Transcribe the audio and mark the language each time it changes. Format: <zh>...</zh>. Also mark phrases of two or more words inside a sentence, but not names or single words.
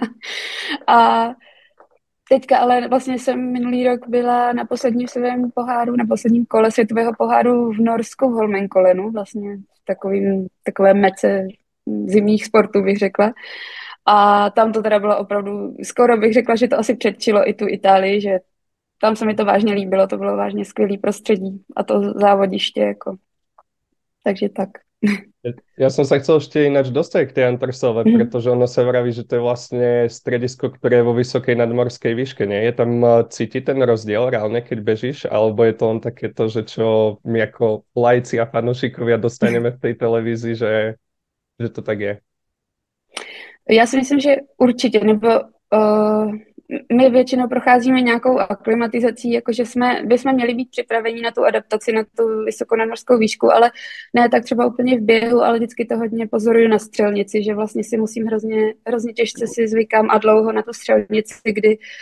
<cs>A teďka ale vlastně jsem minulý rok byla na posledním svém poháru, na posledním kole světového poháru v Norsku v Holmenkollenu, vlastně v takové mece zimních sportů bych řekla. A tam to teda bylo opravdu, skoro bych řekla, že to asi předčilo i tu Itálii, že tam se mi to vážně líbilo, to bylo vážně skvělý prostředí a to závodiště, jako. Takže tak.</cs> <sk>Ja som sa chcel ešte ináč dostať k tej Anterselve, pretože ono sa vraví, že to je vlastne stredisko, ktoré je vo vysokej nadmorskej výške, nie? Je tam cítiť ten rozdiel reálne, keď bežíš, alebo je to len takéto, že čo my ako lajci a fanúšikovia dostaneme v tej televízii, že to tak je?</sk> <cs>Já si myslím, že určitě, nebo my většinou procházíme nějakou aklimatizací, jakože bychom měli být připraveni na tu adaptaci, na tu vysokonadmořskou výšku, ale ne tak třeba úplně v běhu, ale vždycky to hodně pozoruju na střelnici, že vlastně si musím hrozně těžce si zvykám a dlouho na tu střelnici, kdy</cs>